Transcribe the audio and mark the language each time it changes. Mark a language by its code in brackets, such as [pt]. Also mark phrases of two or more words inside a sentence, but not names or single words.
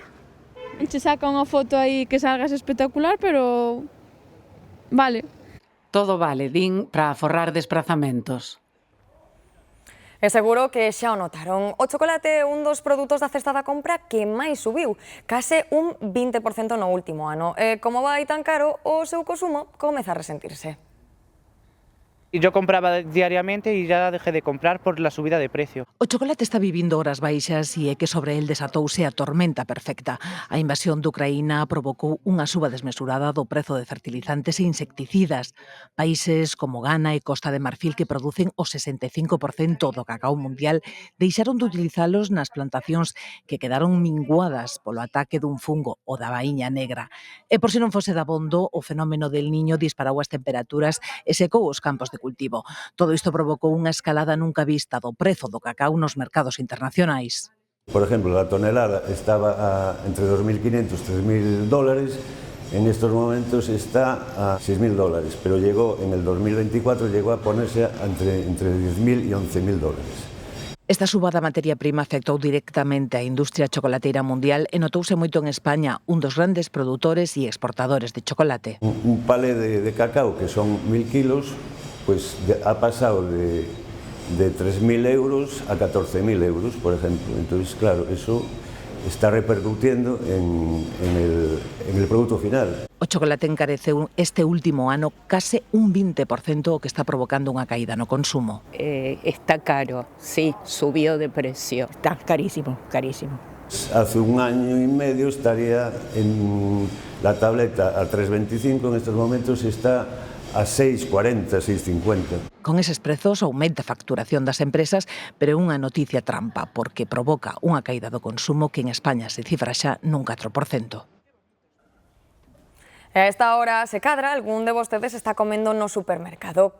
[gl] Che saca unha foto aí que salgas espectacular, pero vale. Todo vale, din, para aforrar desplazamentos. E seguro que xa o notaron. O chocolate é un dos produtos da cesta da compra que máis subiu, case un 20% no último ano. E como vai tan caro, o seu consumo comeza a resentirse. [es] Yo compraba diariamente y ya dejé de comprar por la subida de precio. [gl] O chocolate está vivindo horas baixas e é que sobre el desatouse a tormenta perfecta. A invasión de Ucraína provocou unha suba desmesurada do prezo de fertilizantes e insecticidas. Países como Ghana e Costa de Marfil, que producen o 65% do cacao mundial, deixaron de utilizalos nas plantacións que quedaron minguadas polo ataque dun fungo, o da vaíña negra. E por se non fose dabondo, o fenómeno del Niño disparou as temperaturas e secou os campos de cultivo. Todo isto provocou unha escalada nunca vista do prezo do cacao nos mercados internacionais. [es] Por ejemplo, la tonelada estaba entre 2.500 y 3.000 dólares, en estos momentos está a 6.000 dólares, pero llegó en el 2024 llegó a ponerse entre 10.000 y 11.000 dólares. [gl] Esta suba da materia prima afectou directamente á industria chocolateira mundial e notouse moito en España, un dos grandes produtores e exportadores de chocolate. [es] Un palé de cacao, que son 1.000 kilos, pues ha pasado de 3.000 euros a 14.000 euros, por ejemplo. Entonces, claro, eso está repercutiendo en el producto final. [gl] O chocolate encareceu este último ano case un 20%, o que está provocando unha caída no consumo. [es] Está caro, sí, subió de precio. Está carísimo, carísimo. Hace un año y medio estaría en la tableta a 3,25, en estos momentos está a 6,40, 6,50. [gl] Con eses prezos aumenta a facturación das empresas, pero é unha noticia trampa, porque provoca unha caída do consumo que en España se cifra xa nun 4%. E a esta hora se cadra, algún de vostedes está comendo no supermercado.